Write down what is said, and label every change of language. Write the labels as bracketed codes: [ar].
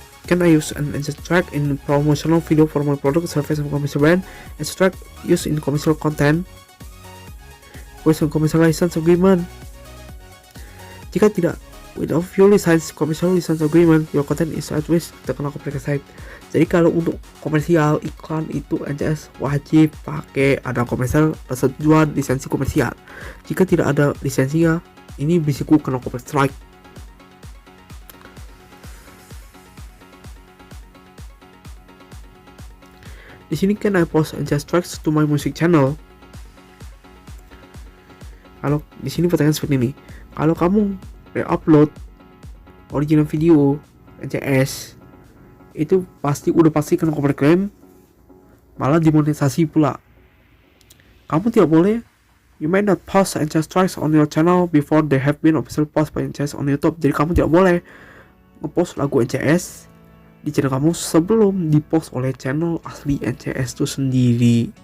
[en] Can I use an NCS track in promotional video for my product, service, and commercial brand? NCS track used in commercial content with a commercial license agreement. [id] Jika tidak, [en] without fully signed commercial license agreement, your content is at risk [id] terkena copyright. Jadi kalau untuk komersial iklan itu NCS wajib pakai ada komersial persetujuan lisensi komersial. Jika tidak ada lisensinya, ini berisiko kena copyright strike. Di sini [en] can I post NCS tracks to my music channel? [id] Kalau di sini pertanyaan seperti ini, kalau kamu upload original video NCS itu udah pasti kena copyright claim, malah dimonetisasi pula. Kamu tidak boleh, [en] you may not post NCS tracks on your channel before they have been officially posted by NCS on YouTube. [id] Jadi kamu tidak boleh ngepost lagu NCS di channel kamu sebelum dipost oleh channel asli NCS itu sendiri.